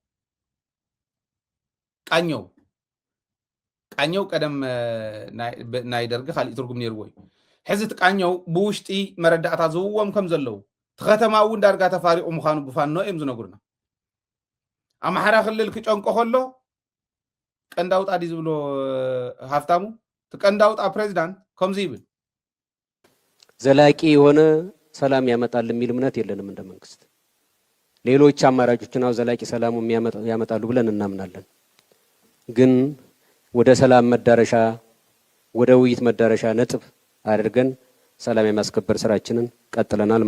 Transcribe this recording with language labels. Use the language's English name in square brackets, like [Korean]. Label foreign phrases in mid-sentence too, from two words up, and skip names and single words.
[Tigrinya] ቃኘው ቀደም ናይ ደርጊ ካሊእ ትርጉም ነይርዎ እዩ ሕዚ እቲ ቃኘው ብውሽጢ መረዳእታ ዝውዎም ከም ዘለው እቲ ከተማ እውን ዳርጋ ተፋሪቑ ምዃኑ ብፋኖ እዮም ዝነግሩና ኣምሓራ ክልል ክጨንቆ ከሎ ቀንዳውጣ ዲ ዝብሎ ሃፍታሙ እቲ ቀንዳውጣ ፕሬዚዳንት ከምዚ ይብል [Amharic] ዘላቂ የሆነ ሰላም ያመጣል የሚል እምነት የለንም እንደ መንግስት ሌሎች አማራጮችን አው ዘላቂ ሰላሙ ያመጣሉ ብለን እናምናለን ግን ወደ ሰላም መዳረሻ ወደ ውይይት መዳረሻ ነጥብ አድርገን ሰላም የማስከበር ስራችንን ቀጥለናል